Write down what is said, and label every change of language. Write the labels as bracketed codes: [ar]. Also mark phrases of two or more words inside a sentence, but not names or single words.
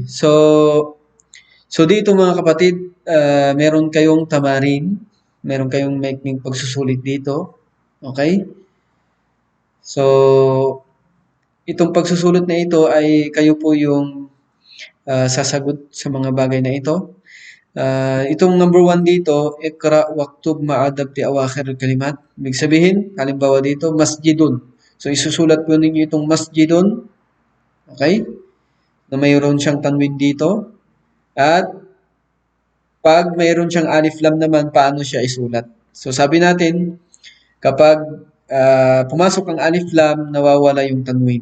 [tl] So dito mga kapatid, meron kayong tamarin, meron kayong maikling pagsusulit dito. Okay? So, itong pagsusulit na ito ay kayo po yung sasagot sa mga bagay na ito. Itong number 1 dito, [ar] اقرأ واكتب مع الضبط في أواخر كلمات. [tl] Ibig sabihin, halimbawa dito, masjidun. So, isusulat po ninyo itong masjidun. Okay? Na mayroon siyang tanwin dito. At pag mayroon siyang alif lam naman, paano siya isulat? So, sabi natin, kapag pumasok ang alif lam, nawawala yung tanwin.